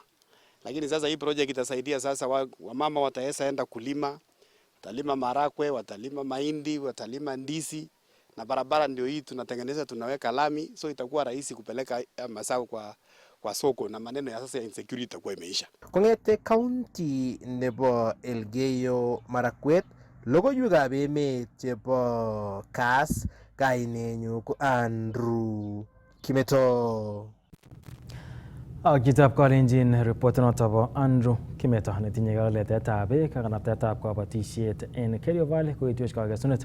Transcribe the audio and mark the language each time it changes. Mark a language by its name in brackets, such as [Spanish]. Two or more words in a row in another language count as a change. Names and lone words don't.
[Swahili] Lakini sasa hii project itasaidia sasa wamama wataweza enda kulima, watalima marakwe, watalima mahindi, watalima ndizi, na barabara ndio hii tunatengeneza, tunaweka lami, so itakuwa rahisi kupeleka mazao kwa soko na maneno ya sasa ya insecurity itakuwa imeisha. [Kalenjin] Kong'ete county nebo Elgeyo Marakwet, logoiwekab emet chebo Kass, kainenyu ko Andrew Kimeto. Ak chitab kalenjin report noto bo Andrew Kimeto netinye kaletetab beek ak kanabtaetab kabatisiet en Kerio Valley koitwech kakesunet.